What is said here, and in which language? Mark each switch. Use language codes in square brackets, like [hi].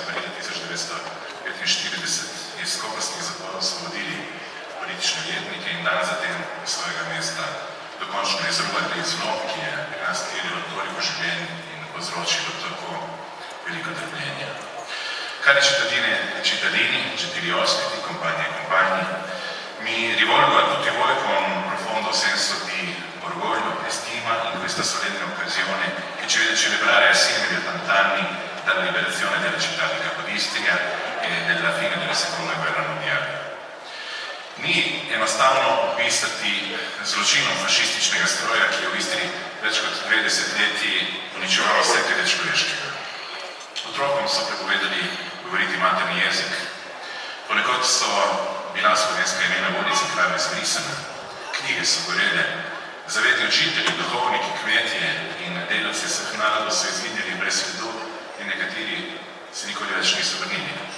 [sl] aprila 1945 iz koprskih zaporov osvobodili politične ujetnike in dan zatem svojega mesta dokončno izruvali zlo, ki je pri nas terjalo toliko življenj in povzročilo tako veliko trpljenja. [it] Cari cittadini, gentili ospiti, compagni e compagni, mi rivolgo a tutti voi con un profondo senso di orgoglio e stima in questa solenne occasione che ci vede celebrare assieme gli 80 anni dalla liberazione della città di Capodistria e della fine della seconda guerra mondiale. [sl] Ni enostavno opisati zločinom fašističnega stroja, ki je v Istri več kot 2 desetletji uničeval vse glede človeškega. Otrokom so prepovedali govoriti materni jezik, ponekod so bila slovenska imena bolnice kraj izbrisana, knjige so gorele, zavedni učitelji, duhovniki, kmetje in delavci vseh narodov so izginjali brez sledu in nekateri se nikoli več niso vrnili.